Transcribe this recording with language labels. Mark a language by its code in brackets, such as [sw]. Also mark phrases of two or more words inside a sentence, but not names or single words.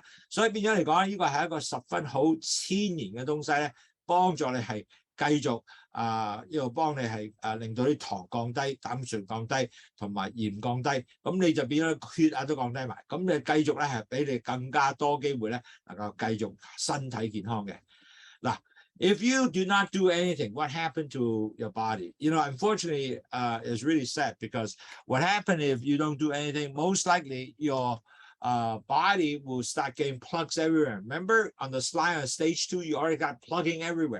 [yue] 所以變咗嚟講，呢個係一個十分好天然嘅東西咧，幫助你係繼續一路幫你係令到啲糖降低、膽固醇降低同埋鹽降低，咁你就變咗血壓都降低埋，咁你繼續咧係俾你更加多機會咧能夠繼續身體健康嘅。 [en] 嗱 ，if you do not do anything, what happened to your body? You know, unfortunately, it's really sad because what happened if you don't do anything, most likely your body will start getting plugs everywhere. Remember on the slide on stage 2, you already got plugging everywhere.